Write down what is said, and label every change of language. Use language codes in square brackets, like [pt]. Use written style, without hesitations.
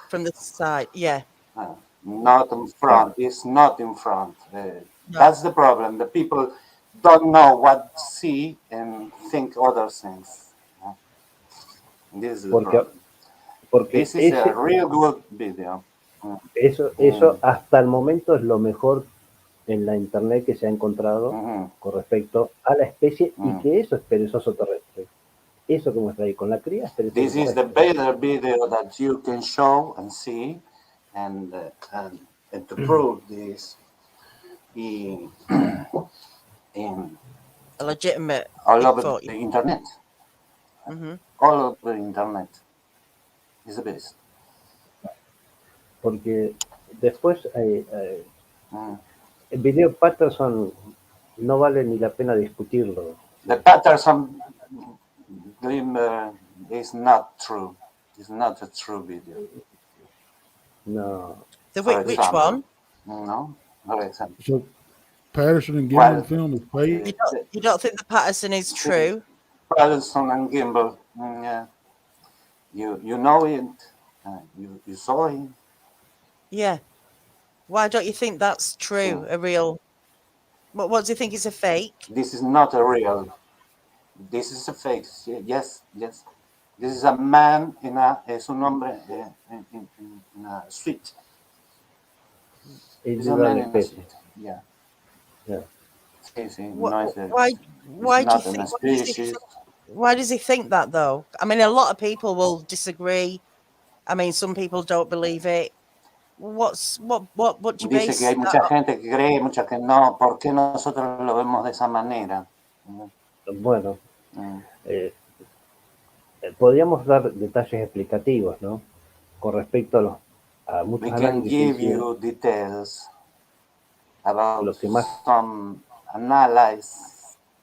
[en] From the side, yeah. Not in front. It's not in front. That's the problem. The people don't know what to see and think other things. This is the problem. [es] Porque [en] this is a real good video. [es] Eso hasta el momento es lo mejor en la internet que se ha encontrado con respecto a la especie y que eso es perezoso terrestre. Eso que muestra ahí con la cría es perezoso [en] This [es] terrestre. [en] is the better video that you can show and see and to prove this in a legitimate all over the internet. All over the internet. It's the best. [es] Porque después el video Patterson no vale ni la pena discutirlo. [en] The Patterson glimmer is not true. It's not a true video. No. Which one? No, for example. So Patterson and Gimbel film is fake? You don't think the Patterson is true? Patterson and Gimbel, yeah. You know it. You saw it. Yeah. Why don't you think that's true? A real? What do you think is a fake? This is not a real. This is a fake. Yes. This is a man [es] es un hombre [en] in a suite. It's a man in a suite. Yeah. Yeah. Why do you think? Why does he think that though? I mean, a lot of people will disagree. I mean, some people don't believe it. What do you base? [es] Dice que hay mucha gente que cree, mucha que no. ¿Por qué nosotros lo vemos de esa manera? Bueno, podríamos dar detalles explicativos, ¿no? Con respecto a muchos análisis. [en] We can give you details about some analysis.